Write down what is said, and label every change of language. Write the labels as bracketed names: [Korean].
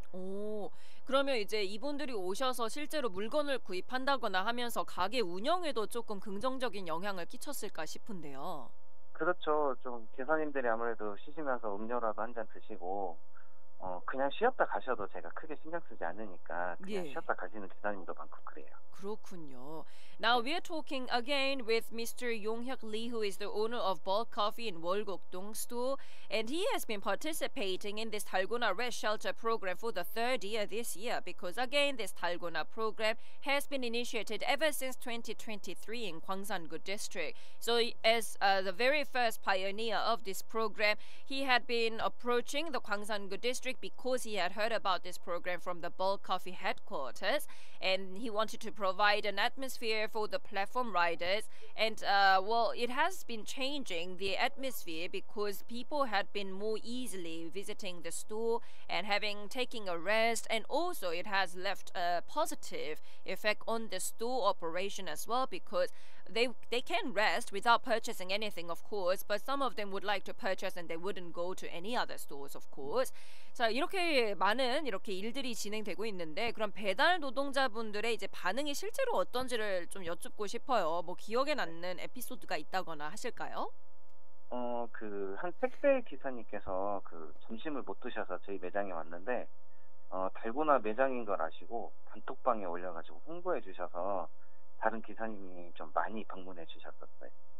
[Korean] 오, 그러면 이제 이분들이 오셔서 실제로 물건을 구입한다거나 하면서 가게 운영에도 조금 긍정적인 영향을 끼쳤을까 싶은데요. 그렇죠. 좀 기사님들이 아무래도 쉬시면서 음료라도 한 잔 드시고, 그냥 쉬었다 가셔도 제가 크게 신경 쓰지 않으니까 그냥 예. 쉬었다 가시는 기사님도 많고 그래요. 그렇군요. Now 네. [English] we're talking again with Mr. Yong-hyuk Lee, who is the owner of Bulk Coffee in 월곡동 store, and he has been participating in this 달고나 Rest Shelter program for the third year this year, because again this 달고나 program has been initiated ever since 2023 in Gwangsanggu district. So as the very first pioneer of this program, he had been approaching the Gwangsanggu district because he had heard about this program from the Bulk Coffee headquarters, and he wanted to provide an atmosphere for the platform riders. And well, it has been changing the atmosphere because people had been more easily visiting the store and taking a rest, and also it has left a positive effect on the store operation as well, because they can rest without purchasing anything, of course, but some of them would like to purchase and they wouldn't go to any other stores, of course. [Korean] 자, 이렇게 많은 이렇게 일들이 진행되고 있는데, 그럼 배달 노동자분들의 이제 반응이 실제로 어떤지를 좀 여쭙고 싶어요. 뭐 기억에 남는 에피소드가 있다거나 하실까요? 한 택배 기사님께서 점심을 못 드셔서 저희 매장에 왔는데, 달고나 매장인 걸 아시고 단톡방에 올려가지고 홍보해 주셔서 다른 기사님이 좀 많이 방문해 주셨었어요.